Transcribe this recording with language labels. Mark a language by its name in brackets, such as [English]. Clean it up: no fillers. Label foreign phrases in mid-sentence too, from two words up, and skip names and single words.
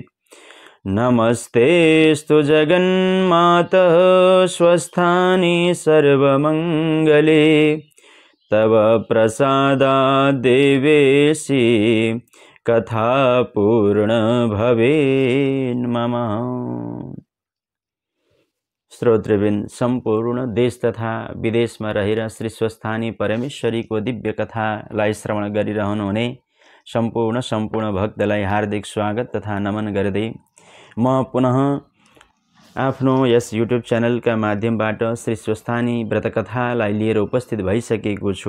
[Sanskrit] नमस्तेस्तु जगन्मातः स्वस्थानि सर्वमङ्गले तव प्रसादाद् देवेशि कथा पूर्ण भवेन् मम। [Nepali] श्रोतृवृन्द, सम्पूर्ण देश तथा विदेशमा रहेर श्री स्वस्थानी परमेश्वरी को दिव्य कथालाई श्रवण गरिरहनुहुने सम्पूर्ण भक्तलाई हार्दिक स्वागत तथा नमन गर्दै म पुनः आफ्नो यस युट्युब च्यानलका माध्यमबाट श्री स्वस्थानी व्रतकथालाई लिएर उपस्थित भइसकेको छु।